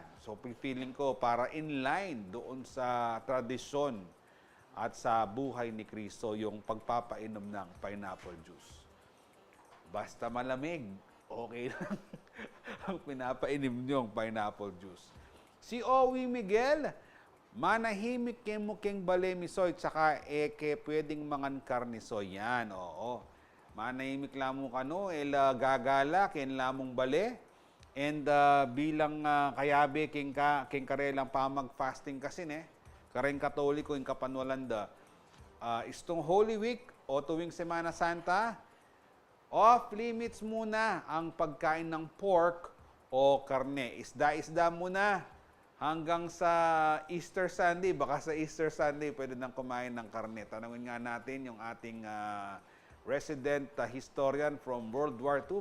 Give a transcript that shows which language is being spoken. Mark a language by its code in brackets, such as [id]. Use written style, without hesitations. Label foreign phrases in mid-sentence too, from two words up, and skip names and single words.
[tl] So, feeling ko para [en] in line [tl] doon sa tradisyon at sa buhay ni Kristo yung pagpapainom ng [en] pineapple juice. [tl] Basta malamig, okay lang ang pinapainom niyong [en] pineapple juice. [pam] Si Owi Miguel, manahimik kay muking bale misoy, tsaka pwedeng mangan karnisoy. Yan, oo. Manahimik lamong gagala, ken lamong bale. And bilang kayabe, king karelang pamag-fasting kasi, kareng katoliko, yung kapanwalanda, Istong [en] Holy Week [pam] o tuwing Semana Santa, [en] off limits [tl] muna ang pagkain ng pork o karne. Isda-isda muna hanggang sa Easter Sunday. Baka sa Easter Sunday pwede nang kumain ng karne. Tanungin nga natin yung ating [en] resident historian from [tl] World War II.